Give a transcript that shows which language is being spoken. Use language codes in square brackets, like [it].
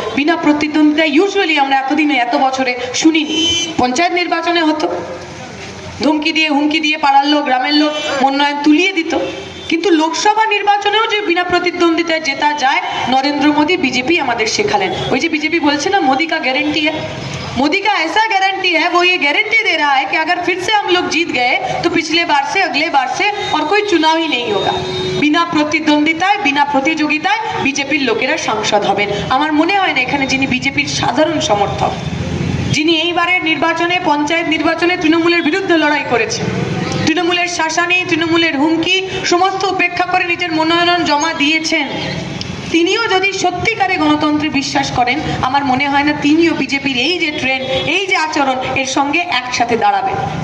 [bn] বিনা প্রতিদ্বন্দ্বিতায় ইউজুয়ালি আমরা এতদিনে এত বছরে শুনিনি। পঞ্চায়েত নির্বাচনে হতো, ধমকি দিয়ে হুমকি দিয়ে পাড়ার লোক গ্রামের লোক মনোনয়ন তুলিয়ে দিত। কিন্তু লোকসভা নির্বাচনেও যে বিনা প্রতিদ্বন্দ্বিতায় জেতা যায়, নরেন্দ্র মোদী बीजेपी আমাদের শেখালেন। ওই যে बीजेपी বলছে না [hi] मोदी का गारंटी है, मोदी का ऐसा गारंटी है, वो ये गारंटी दे रहा है कि अगर फिर से हम लोग जीत गए तो पिछले बार से अगले बार से और कोई चुनाव ही नहीं होगा। [bn] বিনা প্রতিদ্বন্দ্বিতায় বিনা প্রতিযোগিতায় বিজেপির লোকেরা সাংসদ হবেন। আমার মনে হয় না এখানে যিনি বিজেপির সাধারণ সমর্থক, যিনি এইবারের নির্বাচনে পঞ্চায়েত নির্বাচনে তৃণমূলের বিরুদ্ধে লড়াই করেছেন, তৃণমূলের শাসানি তৃণমূলের হুমকি সমস্ত উপেক্ষা করে নিজের মনোনয়ন জমা দিয়েছেন, তিনিও যদি সত্যিকারে গণতন্ত্রে বিশ্বাস করেন, আমার মনে হয় না তিনিও বিজেপির এই যে ট্রেন্ড, এই যে আচরণ, এর সঙ্গে একসাথে দাঁড়াবেন।